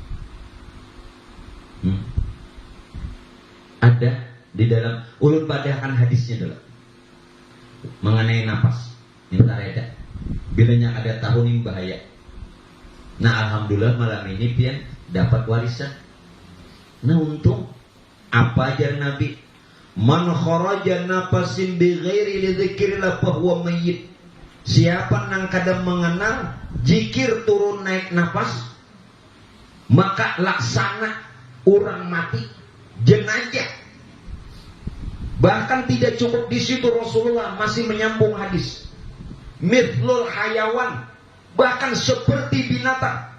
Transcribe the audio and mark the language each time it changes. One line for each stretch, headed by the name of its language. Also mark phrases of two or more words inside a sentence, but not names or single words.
Banjar: Ada di dalam ulun padahkan hadisnya dulu.
Indonesian: Mengenai napas. Minta reda.
Banjar: Bilanya ada tahun yang bahaya. Nah alhamdulillah malam ini pian dapat warisan. Nah untung apa ajar Nabi?
Arabic: Man kharaja napasin bi ghairi li dzikrillah fa huwa mayyit.
Banjar: Siapa nang kadang mengenal jikir turun naik nafas, maka laksana orang mati, jenazah.
Indonesian: Bahkan tidak cukup di situ, Rasulullah masih menyambung hadis.
Arabic: Mithlul hayawan,
Indonesian: bahkan seperti binatang.